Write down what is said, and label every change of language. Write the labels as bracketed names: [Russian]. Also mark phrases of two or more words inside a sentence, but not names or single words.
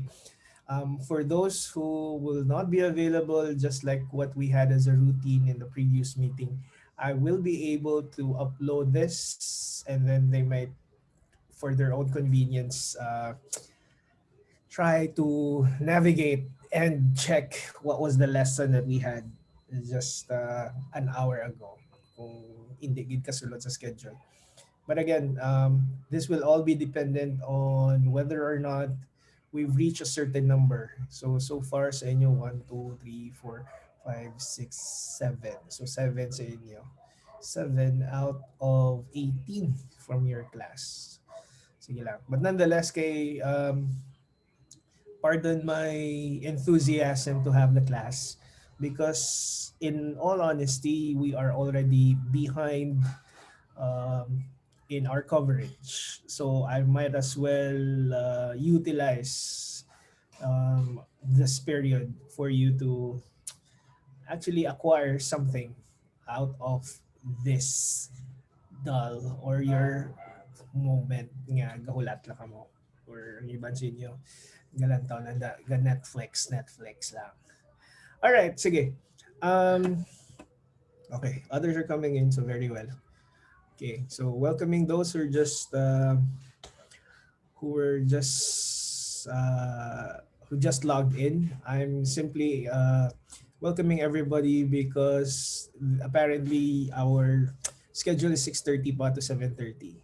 [English] For those who will not be available, just like what we had as a routine in the previous meeting, I will be able to upload this, and then they might, for their own convenience, try to navigate and check what was the lesson that we had just an hour ago [Hiligaynon] kung hindi gid kasulod sa schedule. [English] But again, this will all be dependent on whether or not we've reached a certain number. So far [Hiligaynon] sa inyo, 1, 2, 3, 4, 5, 6, 7. [English] So 7 [Hiligaynon] sa inyo. [English] 7 out of 18 from your class. [Hiligaynon] Sige lang. [English] But nonetheless, pardon my enthusiasm to have the class because in all honesty, we are already behind um, in our coverage. So I might as well utilize this period for you to actually acquire something out of this dull or your moment [Hiligaynon] nga gahulat lang kamo or yung iban sa inyo galantaw na Netflix lang. [English] All right, sige. Um, okay, others are coming in, so very well. Okay, so welcoming those who were just who just logged in. I'm simply welcoming everybody because apparently our schedule is 6:30 pa to 7:30.